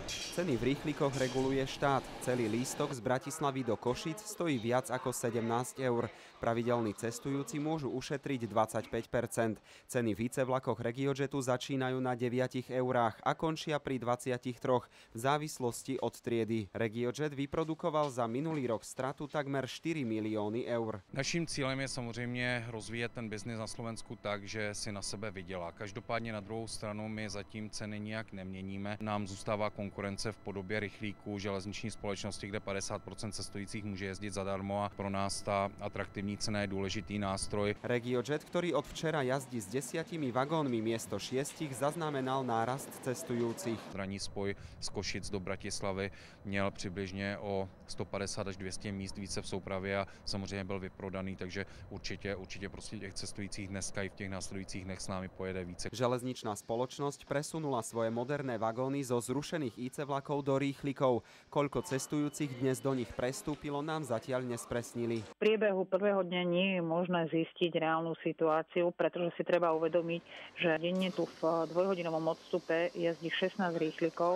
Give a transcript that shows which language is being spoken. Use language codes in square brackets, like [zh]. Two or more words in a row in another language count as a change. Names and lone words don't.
[sk] Ceny v rýchlikoch reguluje štát. Celý lístok z Bratislavy do Košíc stojí viac ako 17 eur. Pravidelní cestujúci môžu ušetriť 25%. Ceny v IC-vlakoch RegioJetu začínajú na 9 eurách a končia pri 23 v závislosti od triedy. RegioJet vyprodukoval za minulý rok stratu takmer 4 milióny eur. [cs] Naším cílem je samozřejmě rozvíjet ten biznis na Slovensku tak, že si na sebe vydělá. Každopádně na druhou stranu my zatím ceny nijak neměníme. Nám zůstává konkurence v podobě rychlíků železniční společnosti, kde 50% cestujících může jezdit zadarmo a pro nás ta atraktivní cena je důležitý nástroj. [sk] RegioJet, ktorý od včera jazdí s 10 vagónmi miesto 6, zaznamenal nárast cestujúcich. [cs] Ranní spoj z Košic do Bratislavy měl přibližně o 150 až 200 míst více v soupravě a samozřejmě byl vyprodaný, takže určitě prostě těch cestujících dneska i v těch následujících dnech s námi pojede více. [sk] Železničná spoločnosť presunula svoje moderné vagóny zo zrušených IC vlakov do rýchlikov. Koľko cestujúcich dnes do nich prestúpilo, nám zatiaľ nespresnili. V priebehu prvého dňa nie je možné zistiť reálnu situáciu, pretože si treba uvedomiť, že denne tu v dvojhodinovom odstupe jazdí 16 rýchlikov.